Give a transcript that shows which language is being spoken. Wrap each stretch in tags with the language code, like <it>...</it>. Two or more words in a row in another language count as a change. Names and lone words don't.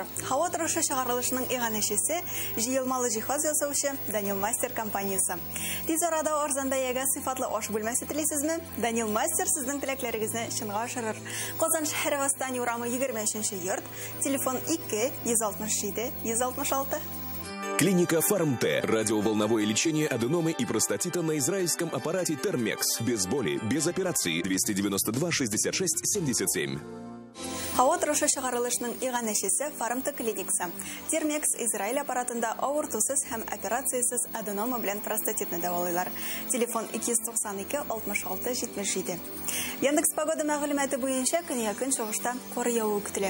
<tt>Һава торышы чыгарылышының иганәчесе җыелмалы җиһаз ясаучы Данил Мастер компаниясе. Тиз арада арзан бәягә сыйфатлы аш бүлмәсе телисезме? Данил Мастер сезнең теләкләрегезне чынга ашырыр. Казан шәһәре Восстание урамы 23-нче йорт, телефон 2 167 166.</tt> <ru>Клиника Фармте. Радиоволновое лечение аденомы и простатита на израильском аппарате Термекс. Без боли, без операции. 292 66 77.</ru> <tt>Һава торышы чыгарылышының иганәчесе Фармте клиникасы. Термекс Израиль аппаратында авыртусыз һәм операциясыз аденома белән простатитны дәвалыйлар. Телефон 292 66 77. Яндекс погода мәгълүматы буенча көньякын чыгышта кар явуы көтелә.</tt>